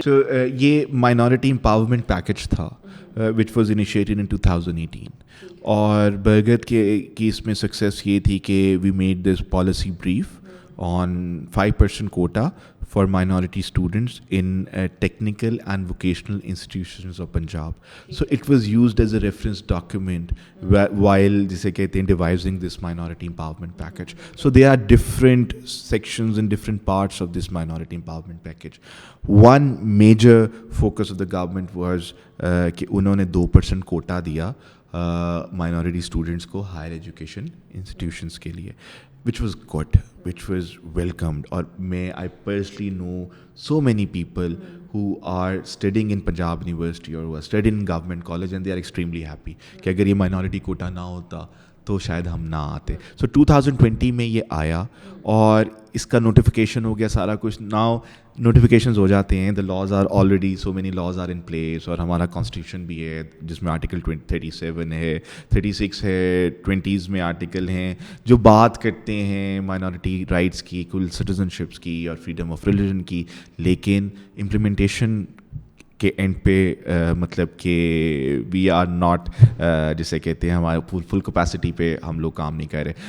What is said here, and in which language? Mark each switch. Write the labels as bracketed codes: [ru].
[ur] تو یہ [en] minority empowerment package تھا which was initiated in 2018, [ur] اور برگد کی اس میں سکسیس یہ تھی [en] کہ we made this policy brief on 5% quota for minority students in technical and vocational institutions of Punjab. So it was used as a reference document while [ur] jise kehte hain [en] devising this minority empowerment package. So there are different sections and different parts of this minority empowerment package. One major focus of the government was [ur] کہ انہوں نے [en] 2% quota [ur] دیا [en] minority students [ur] کو [en] higher education institutions [ur] کے لیے, [en] which was good, which was welcomed. اور I personally know so many people who are studying in Punjab University or who are studying in government college and they are extremely happy [ur] کہ اگر یہ minority quota نہ ہوتا تو شاید ہم نہ آتے. سو 2020 میں یہ آیا اور اس کا نوٹیفیکیشن ہو گیا سارا کچھ. ناؤ نوٹیفیکیشنز ہو جاتے ہیں, [en] the laws are already, so many laws are in place, [ur] اور ہمارا کانسٹیٹیوشن بھی ہے جس میں آرٹیکل 37 ہے, 36 ہے, 20s میں آرٹیکل ہیں جو بات کرتے ہیں مائنورٹی رائٹس کی, کل سٹیزن شپس کی اور فریڈم آف ریلیجن کی, لیکن امپلیمنٹیشن کے اینڈ پہ مطلب کہ [en] we are not [ur] جسے کہتے ہیں ہمارے فل کیپیسٹی پہ ہم لوگ کام نہیں کر رہے.